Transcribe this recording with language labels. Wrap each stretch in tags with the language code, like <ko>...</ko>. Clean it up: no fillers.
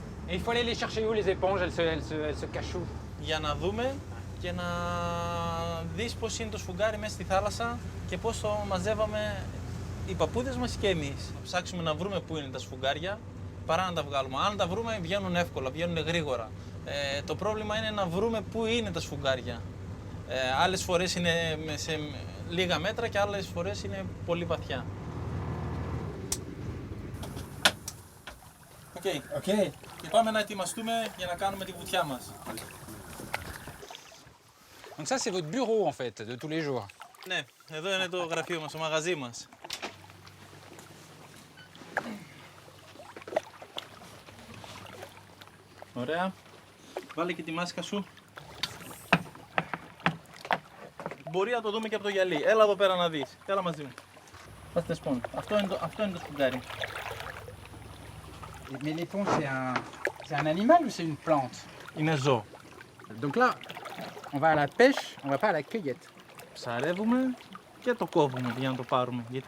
<fr>Et il faut aller les chercher où les éponges? Elles se cachent où?</fr> <el>Για να δούμε και να δεις πώς είναι το σφουγγάρι μέσα στη θάλασσα και πώς το μαζεύαμε οι παππούδες μας και εμείς. Να ψάξουμε να βρούμε πού είναι τα σφουγγάρια παρά να τα βγάλουμε. Αν τα βρούμε βγαίνουν εύκολα, βγαίνουν γρήγορα. Το πρόβλημα είναι να βρούμε πού είναι τα σφουγγάρια. Άλλες φορές είναι σε λίγα μέτρα και άλλες φορές είναι πολύ βαθιά. Οκ. Και πάμε να ετοιμαστούμε για να κάνουμε τη βουτιά μας.</el> <fr>Donc ça, c'est votre bureau, en fait, de tous les jours.</fr> <el>Ναι, εδώ είναι το γραφείο μας, το μαγαζί μας. Ωραία. Βάλε και τη μάσκα σου. Μπορεί να το δούμε και από το γυαλί. Έλα εδώ πέρα να δεις. Έλα μαζί μου. Πάστε σπον. Αυτό είναι το σφουγγάρι.</el> <fr>Mais l'éponge, c'est un animal ou c'est une plante?</fr> <el>Είναι ζώο.</el> <fr>Donc là, on va à la pêche, on va pas à la cueillette.</fr> <el>Ψαρεύουμε και το κόβουμε για να το πάρουμε.</el>